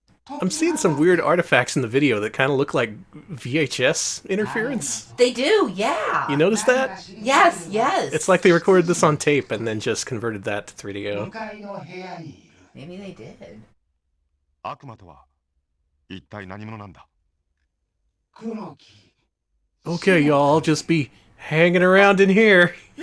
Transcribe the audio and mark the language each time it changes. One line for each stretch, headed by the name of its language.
English: I'm seeing some weird artifacts in the video that kind of look like VHS interference. They do, yeah. You notice that? Yes, yes. It's like they recorded this on tape and then just converted that to 3DO. Maybe they did.
Japanese: 悪魔とは一体何者なんだ？
English: Okay, y'all, I'll just be hanging around in here.